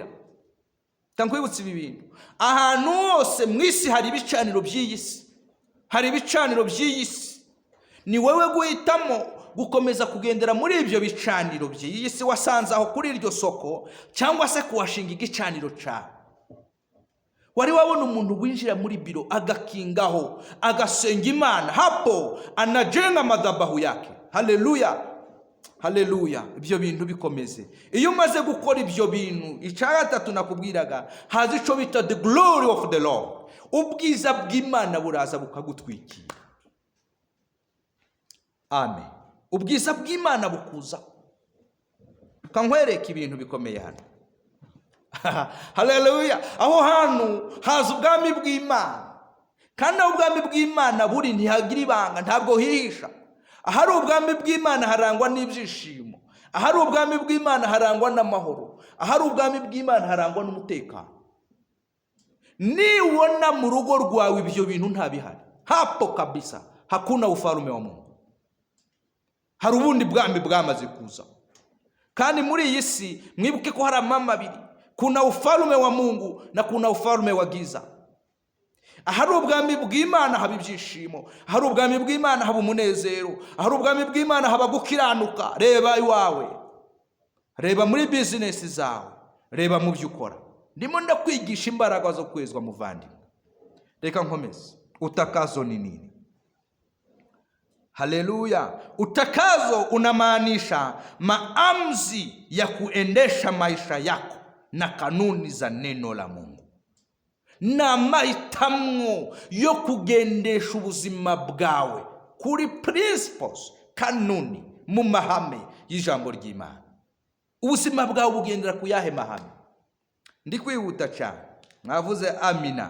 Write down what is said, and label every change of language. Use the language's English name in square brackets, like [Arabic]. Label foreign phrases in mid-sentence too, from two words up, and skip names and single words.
[Kinyarwanda] Tankwibutsa ibi bintu, ahantu hose mu isi hari ibicaniro by'iyi si, hari ibicaniro by'iyi si. Ni wowe guhitamo gukomeza kugendera muri ibyo bicaniro by'iyi si wasanze aho kuri iryo soko, cyangwa se kuhashinga igicaniro cyawe. Wari wabona umuntu winjira muri biro agakingaho, agasenga Imana, [Swahili] hapo anajenga madhabahu yake. [Kinyarwanda] Haleluya, haleluya. Ibyo bintu bikomeze. Iyo umaze gukora ibyo bintu, icya gatatu nakubwiraga, haza icyo bita [English] the glory of the Lord. [Kinyarwanda] Ubwiza bw'Imana buraza bukagutwikira. Amen. Ubwiza bw'Imana bukuza. Kankwereka ibintu bikomeye hano. Haleluya. Aho hantu haza ubwami bw'Imana, kandi ubwami bw'Imana buri ntihagira ibanga, ntabwo hihisha. Ahari ubwami bw'Imana harangwa n'ibyishimo, ahari ubwami bw'Imana harangwa n'amahoro, ahari ubwami bw'Imana harangwa n'umutekano. Niwona mu rugo rwawe ibyo bintu ntabihari, [Swahili] hapo kabisa hakuna ufalme wa Mungu. [Kinyarwanda] Hari ubundi bwami bwamaze kuza. Kandi muri iyi si mwibuke ko hari amama abiri, [Swahili] kuna ufalme wa Mungu na kuna ufalme wa giza. [Kinyarwanda] Ahari ubwami bw'Imana haba ibyishimo, ahari ubwami bw'Imana haba umunezero, ahari ubwami bw'Imana haba gukiranuka. Reba iwawe, reba muri business zawe, reba mu byo ukora. Ndimo ndakwigisha imbaraga zo kwezwa muvandimwe. Reka nkomeze. [Swahili] Utakazo ni nini? Haleluya. Utakazo unamaanisha maamuzi ya kuendesha maisha yako na kanuni za neno la Mungu. [Kinyarwanda] ni amahitamo yo kugendesha ubuzima bwawe kuri principles, kanuni, mu mahame y'ijambo ry'Imana. Ubuzima bwawe bugendera ku yahe mahame? Ndi kwihuta cyane, mwavuze amina.